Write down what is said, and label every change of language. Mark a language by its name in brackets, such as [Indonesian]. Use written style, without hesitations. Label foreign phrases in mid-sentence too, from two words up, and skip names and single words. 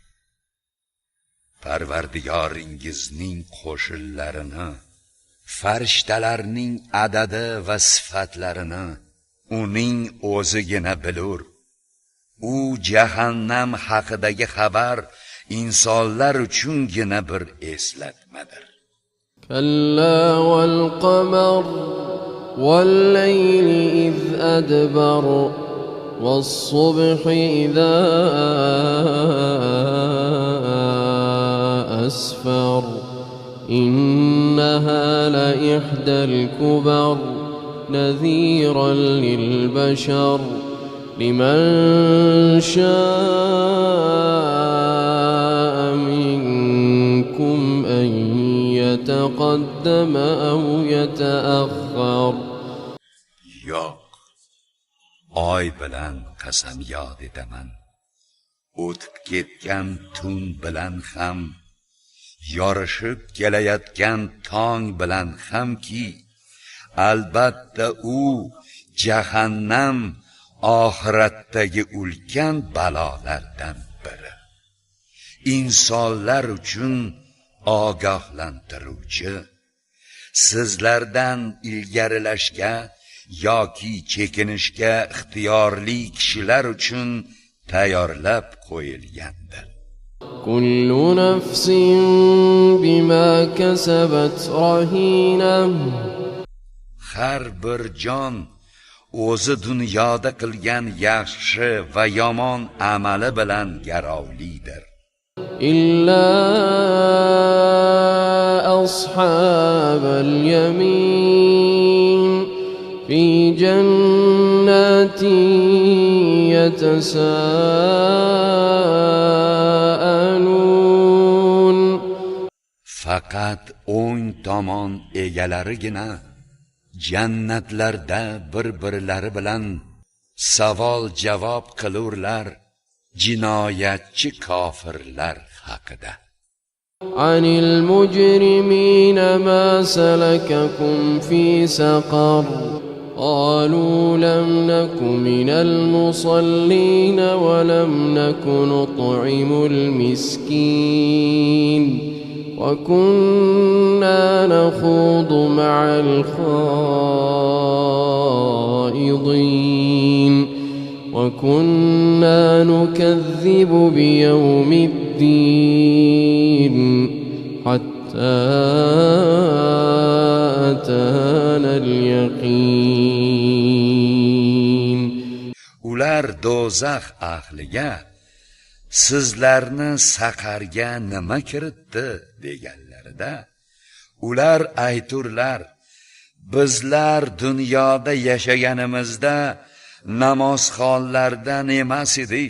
[Uzbek] Parvardigoringizning qo'shinlarini, farishtalarning adadi va sifatlarini uning o'zigina bilur. U jahannam haqidagi xabar insonlar uchungina bir eslatmadir. [Arabic] كلا والقمر والليل إذ أدبر والصبح إذا أسفر إنها لإحدى الكبر نذيرا للبشر لمن شاء منكم أن يتقدم أو يتأخر. [Uzbek] Yo'q, oy bilan qasamyod etaman. O'tib ketgan tun bilan ham, yorishib kelayotgan tong bilan hamki, albatta u jahannam oxiratdagi ulkan balolardan biri. İnsonlar uchun ogohlantiruvchi, sizlardan ilgarilashga yoki chekinishga ixtiyorli kishilar uchun tayyorlab qo'yilgandir. [Arabic] كل نفس بما كسبت رهينة. [Uzbek] Har bir jon o'zi dunyoda qilgan yaxshi va yomon amali bilan garovlidir. [Arabic] إلا أصحاب اليمين في جنات يتساءلون. [Uzbek] Faqat o'ng tomon egalarigina jannatlarda bir-birlari bilan savol-javob qilurlar jinoyatchi kofirlar haqida. [Arabic] عن المجرمين ما سلككم في سقر قالوا لم نك من المصلين ولم نك نطعم المسكين وكنا نخوض مع الخائضين وكنا نكذب بيوم الدين حتى أتانا اليقين. [Uzbek] Ular do'zax ahliga sizlarni saqarga nima kiritdi deganlarida, ular ayturlar, bizlar dunyoda yashaganimizda namozxonlardan emas edik.